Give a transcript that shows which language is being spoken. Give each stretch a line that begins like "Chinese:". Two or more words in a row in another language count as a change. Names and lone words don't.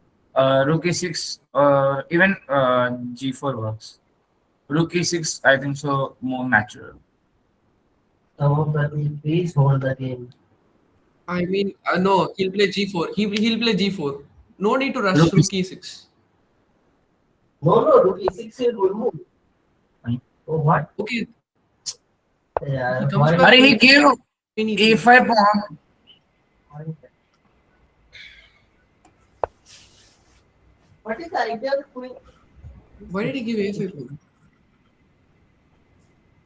English: Rook e6, even g4 works. Rook e6, I think so more natural. Some of the please hold the game. I mean, no, he'll play g4. He'll play g4. No need to rush Rook rook e6. e6. No, rook E6 is good move. Oh, what? Okay, he Yeah, comes why? back He with gave queen e3. a5 pawn. What is the idea of queen? Why did he give a5 pawn?